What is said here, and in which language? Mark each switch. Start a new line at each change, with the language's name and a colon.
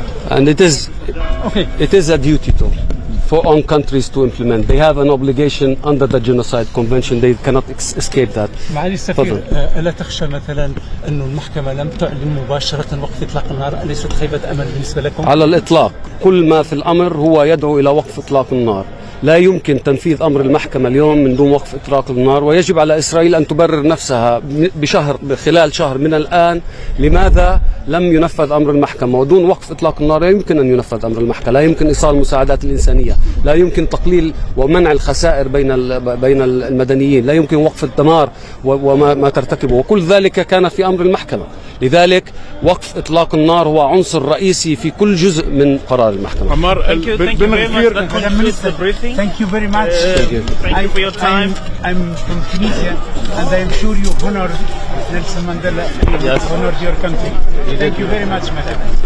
English: And it is a duty on countries to implement. They have an obligation under the Genocide Convention. They cannot escape that.
Arabic: معالي السفير، ألا تخشى مثلا أن المحكمة لم تعلن مباشرة وقف إطلاق النار؟ أليست خيبة أمل بالنسبة لكم؟ على الإطلاق، كل ما في الأمر هو يدعو إلى وقف إطلاق النار. لا يمكن تنفيذ أمر المحكمة اليوم من دون وقف إطلاق النار، ويجب على إسرائيل أن تبرر نفسها خلال شهر من الآن لماذا لم ينفذ أمر المحكمة. ودون وقف إطلاق النار لا يمكن أن ينفذ أمر المحكمة، لا يمكن إيصال المساعدات الإنسانية، لا يمكن تقليل ومنع الخسائر بين المدنيين، لا يمكن وقف الدمار وما ترتكبه، وكل ذلك كان في أمر المحكمة. لذلك وقف إطلاق النار هو عنصر رئيسي في كل جزء من قرار المحكمة.
English: Thank you very much. Thank you for your time. I'm from Tunisia, and I am sure you honored Nelson Mandela. Yes. Honored your country. Thank you very much, madam.